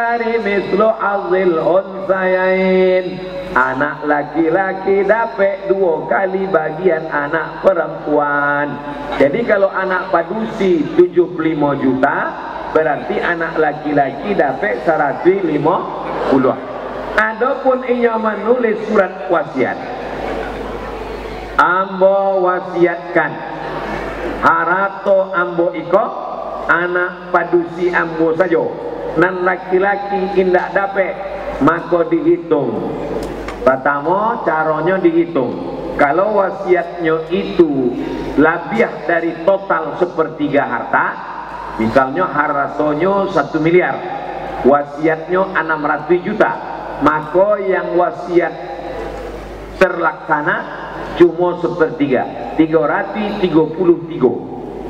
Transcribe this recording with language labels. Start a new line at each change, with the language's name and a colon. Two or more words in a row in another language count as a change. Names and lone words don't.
Arabic: للذكر مثل حظ الأنثيين,
Indonesian: anak laki-laki dapat 2 kali bagian anak perempuan. Jadi kalau anak padusi 75 juta, berarti anak laki-laki dapat 150. Adapun inya menulis surat wasiat,
Minangkabau: ambo wasiatkan harato ambo iko anak padusi ambo sajo, nan laki-laki indak dapat, maka dihitung.
Indonesian: Pertama caranya dihitung. Kalau wasiatnya itu lebih dari total sepertiga harta, misalnya hartanya 1 miliar, wasiatnya 600 juta, maka yang wasiat terlaksana cuma sepertiga, 333.